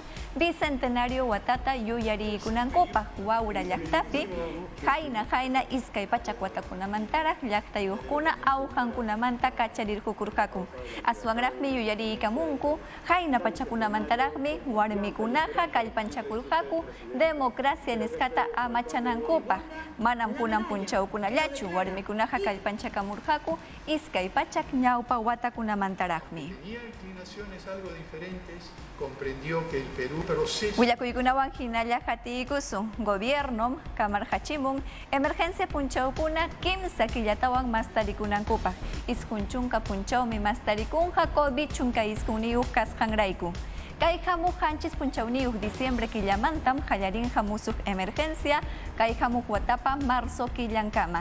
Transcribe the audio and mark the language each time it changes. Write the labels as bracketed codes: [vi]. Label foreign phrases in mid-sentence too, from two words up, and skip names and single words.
[qu] bicentenario watata yuyariykunankupaq Wawra llaqtapi hayna iskay pachak watakunamantaraq llaqtayuqkuna awqankunamanta kacharirqukurqaku aswanraqmi yuyariykamunku hayna pachakunamantaraqmi warmikunaqa kallpanchakurqaku democracia nisqata amachanankupaq manam kunan punchawkunallachu warmikunaqa kallpanchakamurqaku iskay pachak ñawpa watakunamantaraqmi. [es] Tenía inclinaciones algo diferentes, comprendió que el Perú proceso. [qu] Willakuykunawan hinalla hatiykusun gobiernom kamarhachimun emergencia punchawkuna kimsa killatawan mastarikunankupaq iskun chunka punchawmi mastarikunqa COVID chunka iskunniyuq kasqanrayku. Kay hamuq hanchis punchawniyuq diciembre killamantam hallarinqa musuq emergencia kay hamuq watapa marzo killankama.